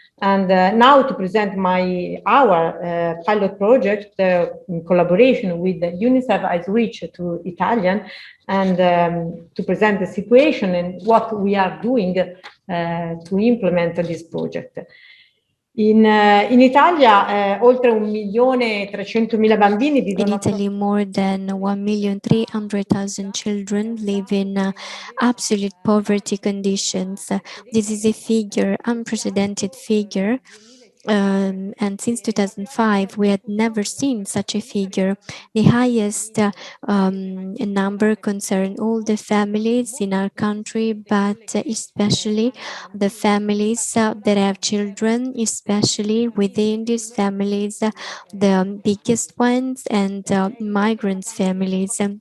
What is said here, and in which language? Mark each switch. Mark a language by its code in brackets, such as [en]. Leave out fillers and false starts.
[en] And now to present our pilot project in collaboration with UNICEF, I switch to Italian and to present the situation and what we are doing to implement this project. [it] In Italia, oltre 1.300.000 bambini vivono. [en] In Italy, more than 1,300,000 children live in absolute poverty conditions. This is a figure, unprecedented figure. And since 2005, we had never seen such a figure. The highest number concern all the families in our country, but especially the families that have children, especially within these families, the biggest ones, and migrants families.